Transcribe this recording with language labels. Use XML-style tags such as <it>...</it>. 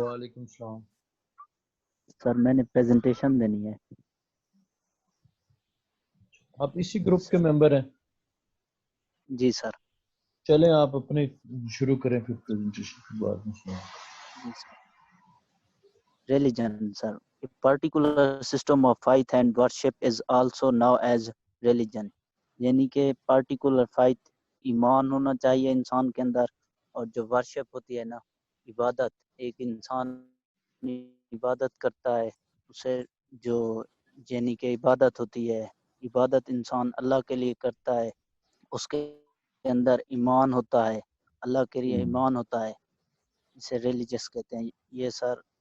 <ur>وعلیکم السلام. سر میں نے پریزنٹیشن دینی ہے. آپ اسی گروپ کے ممبر ہیں؟ جی سر. چلیں آپ اپنے شروع کریں پھر پریزنٹیشن کے بعد میں سنیں.</ur> <en>Religion, sir. A particular system of faith and worship is also known as religion.</en> <ur>یعنی کہ پارٹیکولر فائت ایمان ہونا چاہیے انسان کے اندر، اور جو ورشپ ہوتی ہے نا، عبادت، ایک انسان عبادت کرتا ہے اسے جو یعنی کہ عبادت ہوتی ہے، عبادت انسان اللہ کے لیے کرتا ہے، اس کے اندر ایمان ہوتا ہے، اللہ کے لیے ایمان ہوتا ہے، اسے ریلیجس کہتے ہیں یہ سر.</ur>